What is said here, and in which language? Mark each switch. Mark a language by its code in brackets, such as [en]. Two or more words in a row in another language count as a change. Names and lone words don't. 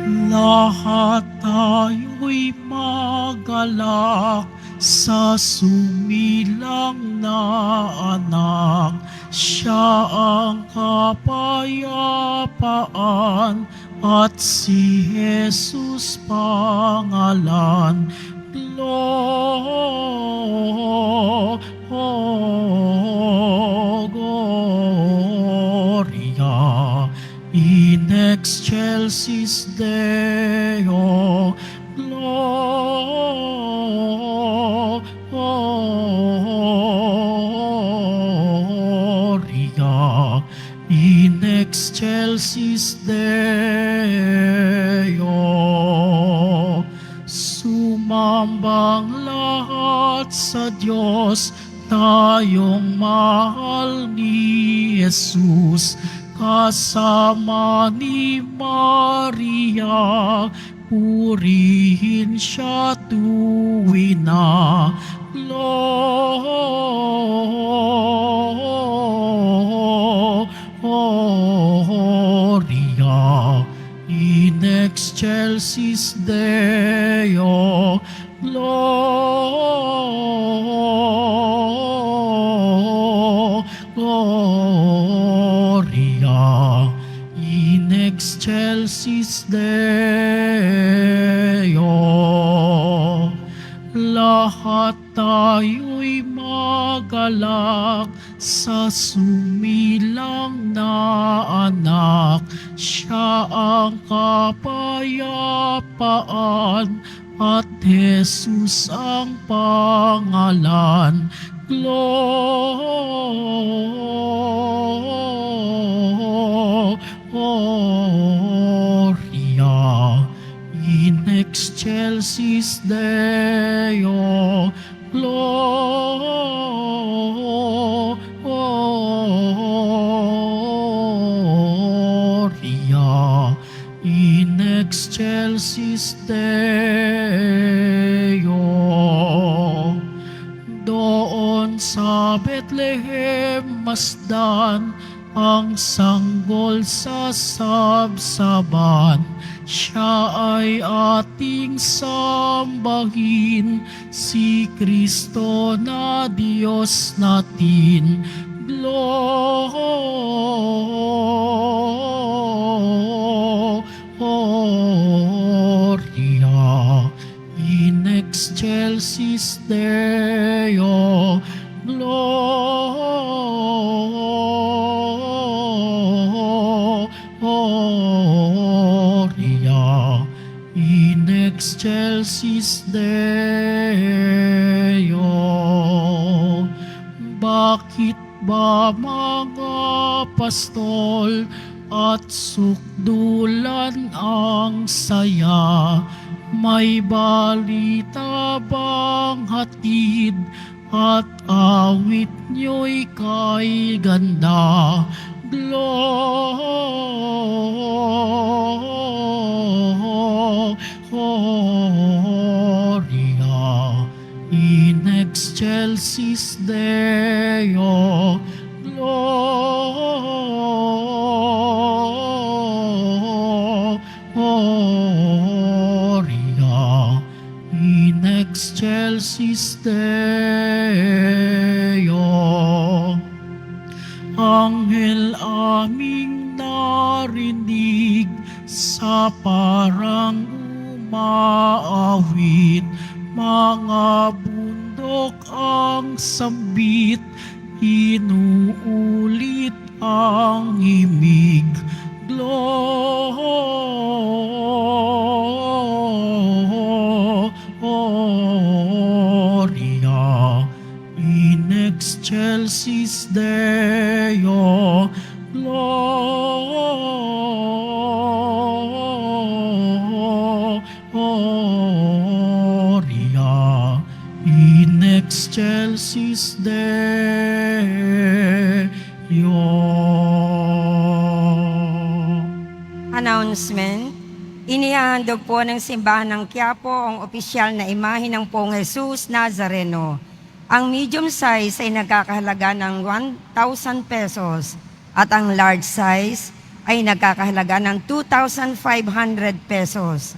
[tl] lahat tayo'y magalak sa sumilang na anak. Siya ang kapayapaan at si Jesus pangalan. [la] Gloria in excelsis Deo. Gloria in excelsis Deo. [tl] Sumambang lahat sa Diyos, tayong mahal ni Jesus. Kasama ni Maria, purihin siya tuwin na. [la] Gloria in excelsis Deo. Gloria in excelsis Deo. [tl] Lahat tayo'y magalak sa sumilang na anak. Siya ang kapayapaan at Jesus ang pangalan. [la] Gloria in excelsis Deo. Gloria in excelsis Deo. [tl] Doon sa Bethlehem, masdan ang sanggol sa sabsaban. Siya ay ating sambahin, si Kristo na Diyos natin. [la] Gloria in excelsis Deo. Gloria in excelsis Deo. [tl] Bakit ba mga pastol at sukdulan ang saya? May balita bang hatid at awit nyo'y kay ganda? [la] Gloria in excelsis Deo. Gloria in excelsis Deo. [tl] Anghel aming narinig sa parang umaawit, mga bundok ang sambit, inuulit ang himig. [la] Gloria in excelsis Deo. Gloria in excelsis Deo. [tl] Announcement. Inihahandog po ng simbahan ng Quiapo ang opisyal na imahe ng Pong Jesus Nazareno. Ang [en] medium size [tl] ay nagkakahalaga ng 1,000 pesos at ang [en] large size [tl] ay nagkakahalaga ng 2,500 pesos.